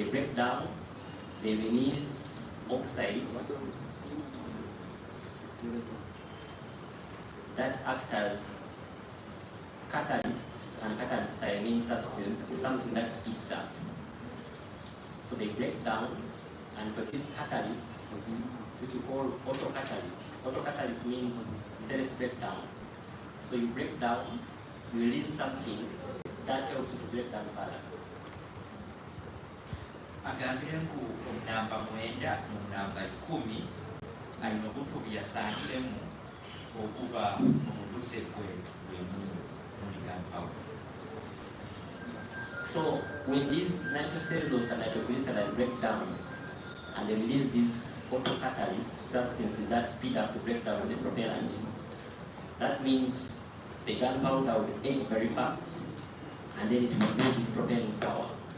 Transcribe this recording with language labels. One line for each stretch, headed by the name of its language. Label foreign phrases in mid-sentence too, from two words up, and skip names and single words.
English: So when they break down, they release oxides that act as catalysts, and catalysts are a main substance, is something that speeds up. So they break down and produce catalysts, which we call autocatalysts. Autocatalyst means self-breakdown. So you break down, you release something that helps you to break down further.
Ganda: Agambire ngu namba 9 mu namba 10 alina obuttu bye yasangiremu okuva mu buse mu gunpowder.
English: So when these nitrocellulose and nitroglycerin break down and they release these autocatalyst substances that speed up the breakdown of the propellant, that means the gunpowder will age very fast and then it will lose its propelling power.